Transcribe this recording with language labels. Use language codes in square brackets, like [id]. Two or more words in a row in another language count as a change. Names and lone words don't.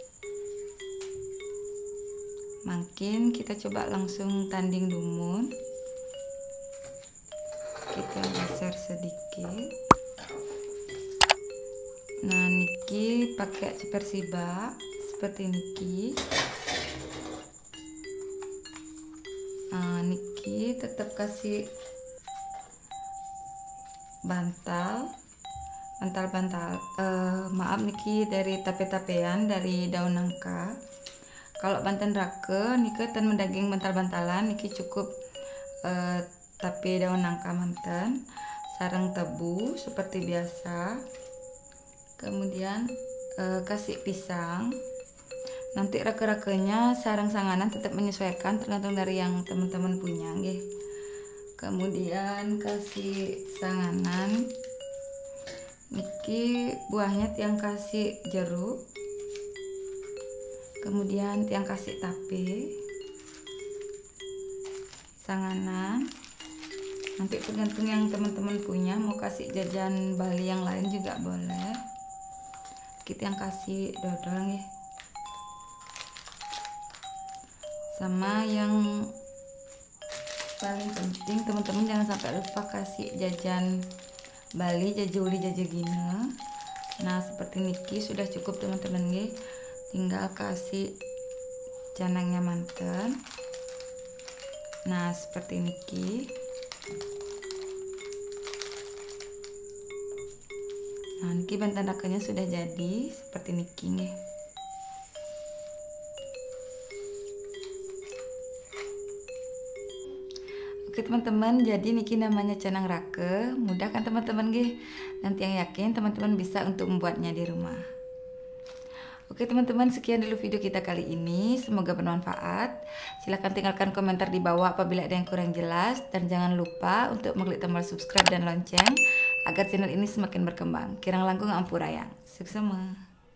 [id] Makin kita coba langsung tanding dumun. Kita geser sedikit. Nah, niki pakai ceper siba seperti niki. Nah, niki tetap kasih bantal maaf niki dari tape-tapean dari daun nangka. Kalau banten rake [ban] niki ten mendaging [id] bantal-bantalan niki cukup tape daun nangka manten, sarang tebu seperti biasa. Kemudian kasih pisang. Nanti rake-rakenya sarang sanganan tetap menyesuaikan tergantung dari yang teman-teman punya nggih. Kemudian kasih sanganan. Niki buahnya tiang kasih jeruk. Kemudian tiang kasih tape. Sanganan. Nanti tergantung yang teman-teman punya, mau kasih jajan Bali yang lain juga boleh. Kita yang kasih dodol nih. Sama yang paling penting teman-teman jangan sampai lupa kasih jajan Bali, jajuli, jajagina. Nah seperti niki sudah cukup teman-teman nih. Tinggal kasih canangnya manten. Nah seperti niki. Nah niki banten rakenya sudah jadi seperti niki nih. Oke teman-teman, jadi niki namanya canang rake. Mudah kan teman-teman nggih? Nanti yang yakin teman-teman bisa untuk membuatnya di rumah. Oke teman-teman, sekian dulu video kita kali ini. Semoga bermanfaat. Silahkan tinggalkan komentar di bawah apabila ada yang kurang jelas. Dan jangan lupa untuk mengklik tombol subscribe dan lonceng agar channel ini semakin berkembang. [ban] Kirang langkung ampurayang. [id] Sukses semua.